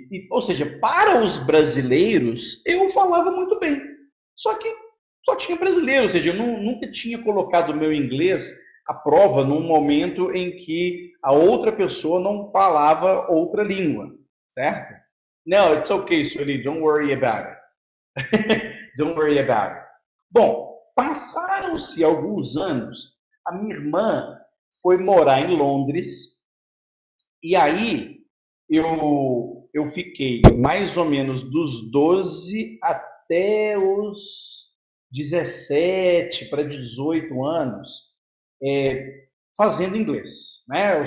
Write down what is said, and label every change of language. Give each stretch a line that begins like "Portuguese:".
Portuguese: Ou seja, para os brasileiros, eu falava muito bem. Só que só tinha brasileiro, ou seja, eu nunca tinha colocado o meu inglês à prova num momento em que a outra pessoa não falava outra língua, certo?
English: No, it's okay, sweetie, don't worry about it. Don't worry about it.
Portuguese: Bom, passaram-se alguns anos, a minha irmã foi morar em Londres e aí eu fiquei mais ou menos dos 12 até os 17 para 18 anos fazendo inglês, né?